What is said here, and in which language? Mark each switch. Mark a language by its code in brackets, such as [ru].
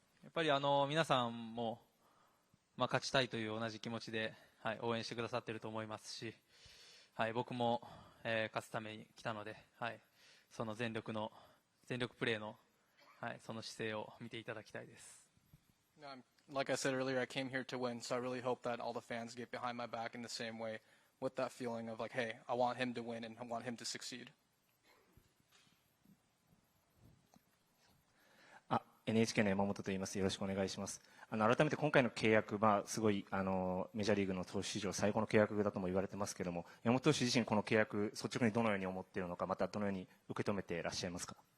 [ja] やっぱり皆さんも、勝ちたいという同じ気持ちで、応援してくださっていると思いますし、僕も、勝つために来たので、その全力プレーの、その姿勢を見ていただきたいです。 [en] Like I said earlier, I came here to win, so I really hope that all the fans get behind my back in the same way, with that feeling of like, hey, I want him to win and I want him to succeed. [ja] NHK の山本と言います。よろしくお願いします。改めて今回の契約、すごいメジャーリーグの投手史上最高の契約だとも言われてますけれども、山本投手自身この契約率直にどのように思っているのか、またどのように受け止めていらっしゃいますか。